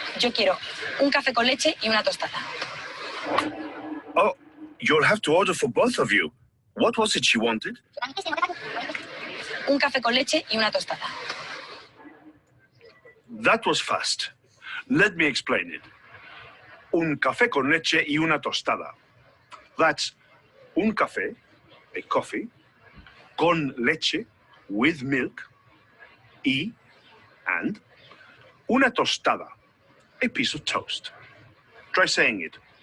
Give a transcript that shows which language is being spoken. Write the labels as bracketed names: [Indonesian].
[Spanish] Yo quiero un café con leche y una tostada. [English] Oh, you'll have to order for both of you. What was it she wanted? [Spanish] Un café con leche y una tostada. [English] That was fast. Let me explain it. [Spanish] Un café con leche y una tostada. [English] That's [Spanish] un café, [English] a coffee, [Spanish] con leche, [English] with milk, y, and, [Spanish] una tostada, [English] a piece of toast. Try saying it.